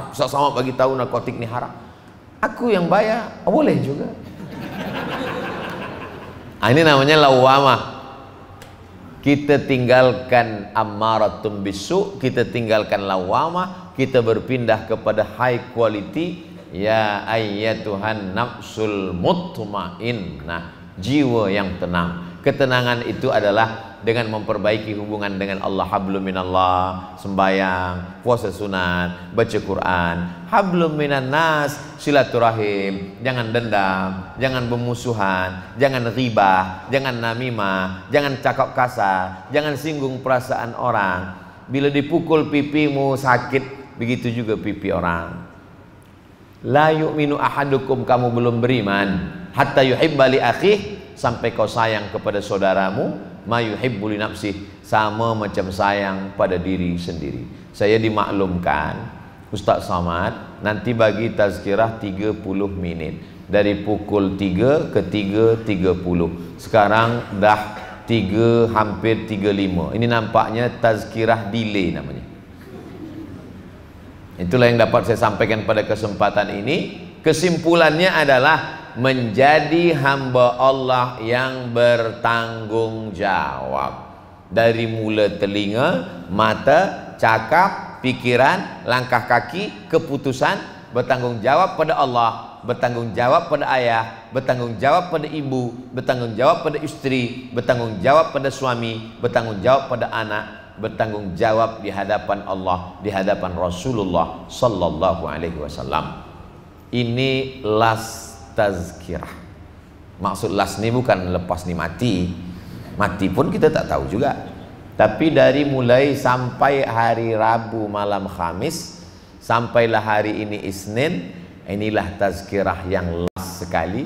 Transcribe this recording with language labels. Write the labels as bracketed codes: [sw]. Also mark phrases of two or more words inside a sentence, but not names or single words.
[ms] Sesama bagi tahu narkotik ni haram. Aku yang bayar, boleh juga. Ini namanya lawamah. kita tinggalkan [ar] أمارة بالسوء, [ms] kita tinggalkan lawamah, kita berpindah kepada [en] high quality. [ar] يا أيتها النفس المطمئنة, [ms] jiwa yang tenang. Ketenangan itu adalah dengan memperbaiki hubungan dengan Allah. [ar] حبل من الله, [ms] sembahyang, puasa sunat, baca Quran. [ar] حبل من الناس, [ms] silaturahim, jangan dendam, jangan bermusuhan, jangan ghibah, jangan namimah, jangan cakap kasar, jangan singgung perasaan orang. Bila dipukul pipimu sakit, begitu juga pipi orang. [ar] لا يؤمن أحدكم, [ms] kamu belum beriman, [ar] حتى يحب لأخيه, [ms] sampai kau sayang kepada saudaramu, [ar] ما يحب لنفسه, [ms] sama macam sayang pada diri sendiri. Saya dimaklumkan Ustaz Samad nanti bagi tazkirah 30 menit dari pukul 3 ke 3.30. Sekarang dah 3 hampir 3.5. Ini nampaknya tazkirah delay namanya. Itulah yang dapat saya sampaikan pada kesempatan ini. Kesimpulannya adalah menjadi hamba Allah yang bertanggung jawab. Dari mula telinga, mata, cakap, pikiran, langkah kaki, keputusan, bertanggung jawab pada Allah, bertanggung jawab pada ayah, bertanggung jawab pada ibu, bertanggung jawab pada istri, bertanggung jawab pada suami, bertanggung jawab pada anak, bertanggung jawab di hadapan Allah, di hadapan Rasulullah [ar] صلى الله عليه وسلم. [ms] Ini last tazkirah. Maksud last ni bukan lepas ni mati. Mati pun kita tak tahu juga. Tapi dari mulai sampai hari Rabu malam Khamis, sampailah hari ini Isnin, inilah tazkirah yang last sekali.